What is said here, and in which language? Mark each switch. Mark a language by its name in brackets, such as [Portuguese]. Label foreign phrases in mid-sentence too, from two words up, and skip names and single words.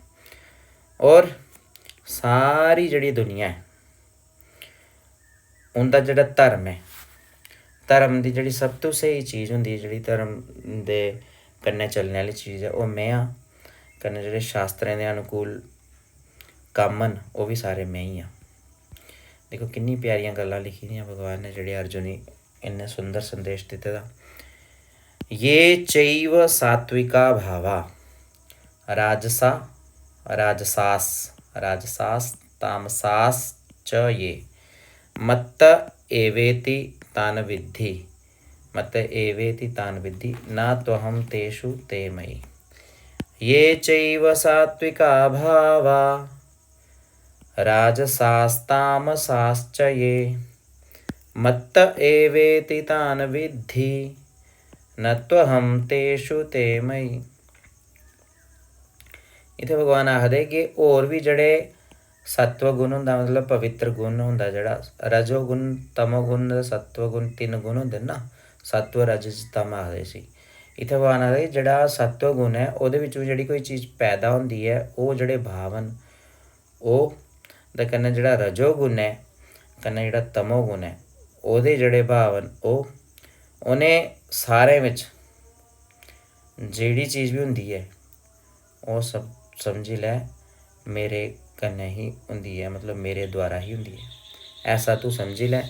[Dogri] और सारी जेह्ड़ी दुनिया है उंदा जेह्ड़ा धर्म है, धर्म दी जेह्ड़ी सब तो स्हेई चीज़ होंदी है, जेह्ड़ी धर्म दे कन्नै चलने आह्ली चीज़ है, ओह् में आं। कन्नै जेह्ड़े शास्त्रें दे अनुकूल कम्म न ओह् बी सारे में ही आं। दिक्खो किन्नी प्यारियां गल्लां लिखी दियां भगवान ने, जेह्ड़े अर्जुन गी इन्ने सुंदर संदेश दित्ते दा। [Sanskrit] ये चैव सात्विका भावा राजसास तामसास च ये मत्त एवेति तान विद्धि न त्वहं तेषु ते मयि। ये चैव सात्विका भावा राजसास्तामसाश्च ये मत्त एवेति तान विद्धि न त्वहं तेषु ते मयि। [Dogri] इत्थै भगवान आखदे कि होर भी जेह्ड़े सत्व गुण होंदा, मतलब पवित्र गुण होंदा, जेह्ड़ा रजोगुण तमोगुण ते सत्वगुण 3 गुण होंदे ना, सत्व रज तम आखदे इसी। इत्थै भगवान आखदे जेह्ड़ा सत्व गुण है ओह्दे बिच्च जेह्ड़ी कोई चीज़ पैदा होंदी है, ओह् जेह्ड़े भाव न ओह् ते कन्नै जेह्ड़ा रजोगुण है, कन्नै जेह्ड़ा तमोगुण है, ओह्दे जेह्ड़े भाव न ओह् उ'नें सारें बिच्च जेह्ड़ी चीज़ बी होंदी है ओह् सब समझी लै मेरे कन्नै ही होंदी है, मतलब मेरे द्वारा ही होंदी है, ऐसा तू समझी लै।